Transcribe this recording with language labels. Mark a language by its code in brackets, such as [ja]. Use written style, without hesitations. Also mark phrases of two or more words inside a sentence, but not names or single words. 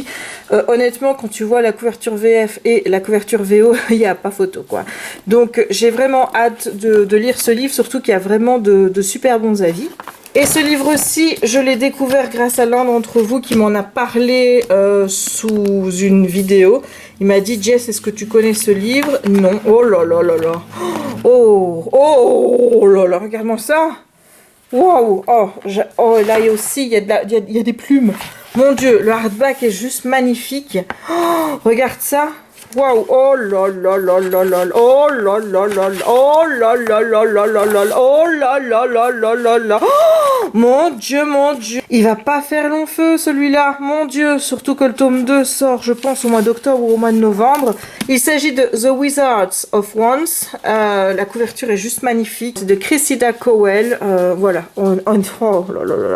[fr] Honnêtement, quand tu vois la couverture VF et la couverture VO, il n'y a pas photo, quoi. Donc j'ai vraiment hâte de lire ce livre, surtout qu'il y a vraiment de super bons avis. Et ce livre-ci, je l'ai découvert grâce à l'un d'entre vous qui m'en a parlé sous une vidéo. Il m'a dit, Jess, est-ce que tu connais ce livre? Non. Oh là là là là. Oh là là, regarde-moi ça. Waouh. Oh, là aussi, il y a des plumes. Mon Dieu, le hardback est juste magnifique. Oh, regarde ça. Waouh, oh là là là là là, oh là là là là, oh là là là là là là, oh là là là là là là. Oh, mon Dieu, il va pas faire long feu celui-là, mon Dieu, surtout que le tome 2 sort, je pense, au mois d'octobre ou au mois de novembre. Il s'agit de The Wizards of Once, la couverture est juste magnifique, de Cressida Cowell, voilà, oh là là là là.